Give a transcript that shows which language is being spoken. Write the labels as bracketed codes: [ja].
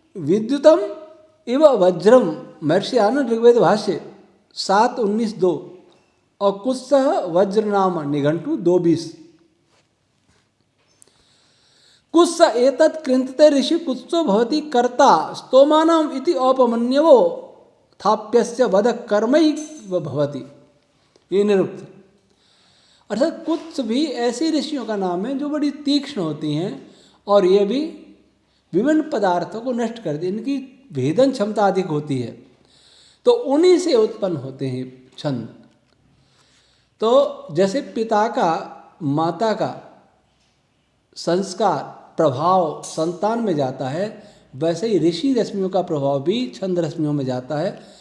[sa] विद्युतम इव वज्रम महर्षि आनंद ऋग्वेद भाष्य 7:19-2 और कुत्स वज्र नाम निघंटु 2:20। कुत्स एतत् कृंतते ऋषि कुत्सो भवति कर्ता स्तोमानाम इति औपमन्यवो थाप्यस्य वध कर्मैव भवति। [hi] ये निरुक्त। अर्थात कुत्स भी ऐसी ऋषियों का नाम है जो बड़ी तीक्ष्ण होती हैं और ये भी विभिन्न पदार्थों को नष्ट करती, इनकी भेदन क्षमता अधिक होती है। तो उन्हीं से उत्पन्न होते हैं छंद। तो जैसे पिता का माता का संस्कार प्रभाव संतान में जाता है, वैसे ही ऋषि रश्मियों का प्रभाव भी छंद रश्मियों में जाता है।